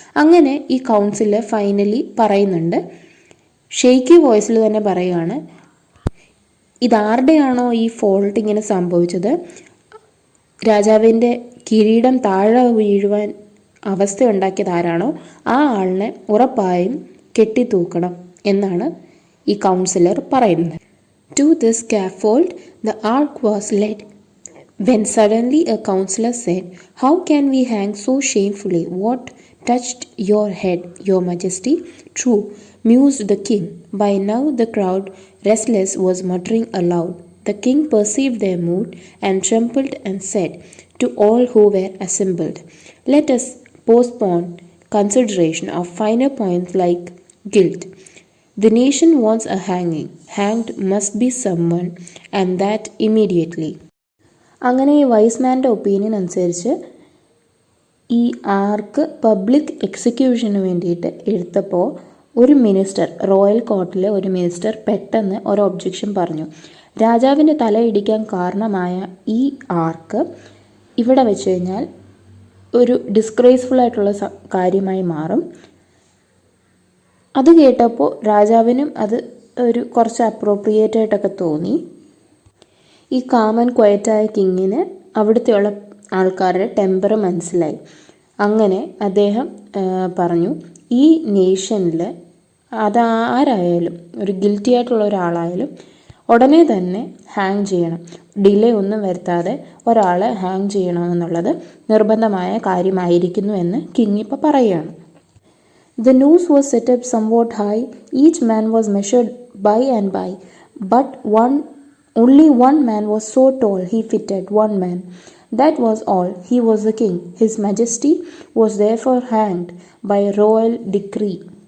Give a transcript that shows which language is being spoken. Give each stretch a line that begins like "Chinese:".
Malayalam: അങ്ങനെ ഈ council finally പറയുന്നുണ്ട്, ഷെയ്ക്കി വോയിസിൽ തന്നെ പറയുകയാണ്, ഇതാരുടെയാണോ ഈ ഫോൾട്ട് ഇങ്ങനെ സംഭവിച്ചത്, രാജാവിൻ്റെ കിരീടം താഴെ വീഴുവാൻ അവസ്ഥയുണ്ടാക്കിയത് ആരാണോ ആ ആളിനെ ഉറപ്പായും കെട്ടിത്തൂക്കണം എന്നാണ് ഈ കൗൺസിലർ പറയുന്നത്.
English: To this scaffold the ark was led, when suddenly a councillor said, "How can we hang so shamefully? What touched your head, your majesty?" "True," mused the king. By now the crowd, restless, was muttering aloud. The king perceived their mood and trembled and said to all who were assembled, "Let us postpone consideration of finer points like guilt. The nation wants a hanging. Hanged must be someone, and that immediately."
Malayalam: അങ്ങനെ ഈ വൈസ്മാൻ്റെ opinion അനുസരിച്ച് ഈ ആർക്ക് public എക്സിക്യൂഷന് വേണ്ടിയിട്ട് എടുത്തപ്പോൾ ഒരു minister, royal കോർട്ടിലെ ഒരു minister പെട്ടെന്ന് ഒരു ഒബ്ജെക്ഷൻ പറഞ്ഞു. രാജാവിൻ്റെ തല ഇടിക്കാൻ കാരണമായ ഈ ആർക്ക് ഇവിടെ വെച്ച് കഴിഞ്ഞാൽ ഒരു ഡിസ്ഗ്രേസ്ഫുൾ ആയിട്ടുള്ള കാര്യമായി മാറും. അത് കേട്ടപ്പോൾ രാജാവിനും അത് കുറച്ച് അപ്രോപ്രിയേറ്റ് ആയിട്ടൊക്കെ തോന്നി. ഈ കാമൻ ക്വയറ്റായ കിങ്ങിന് അവിടുത്തെയുള്ള ആൾക്കാരുടെ ടെമ്പർ മനസ്സിലായി. അങ്ങനെ അദ്ദേഹം പറഞ്ഞു, ഈ നേഷനിൽ അതാരായാലും, ഒരു ഗിൽറ്റി ആയിട്ടുള്ള ഒരാളായാലും ഉടനെ തന്നെ ഹാങ് ചെയ്യണം, ഡിലേ ഒന്നും വരുത്താതെ ഒരാളെ ഹാങ് ചെയ്യണമെന്നുള്ളത് നിർബന്ധമായ കാര്യമായിരിക്കുന്നു എന്ന് കിങ് ഇപ്പോൾ പറയുകയാണ്.
English: The noose was set up somewhat high. Each man was measured by and by, but only one man was so tall he fitted one man. That was all. He was the king. His majesty was therefore hanged by royal decree.